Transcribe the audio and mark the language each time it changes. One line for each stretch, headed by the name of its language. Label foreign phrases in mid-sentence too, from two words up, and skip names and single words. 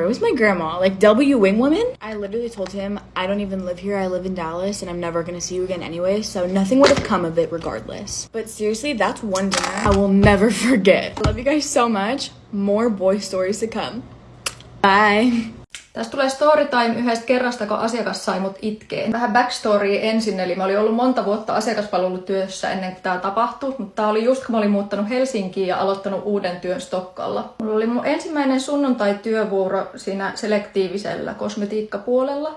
English: It was my grandma, like W Wing Woman. I literally told him, I don't even live here. I live in Dallas and I'm never gonna see you again anyway. So nothing would have come of it regardless. But seriously, that's one dinner I will never forget. I love you guys so much. More boy stories to come. Bye.
Finnish: Tästä tulee
English: story time
Finnish: yhdestä kerrasta, kun asiakas sai mut itkeen. Vähän backstory ensin, eli mä olin ollut monta vuotta asiakaspalvelutyössä ennen kuin tää tapahtui, mutta tää oli just kun mä olin muuttanut Helsinkiin ja aloittanut uuden työn Stokkalla. Mulla oli mun ensimmäinen sunnuntai-työvuoro siinä selektiivisellä kosmetiikkapuolella.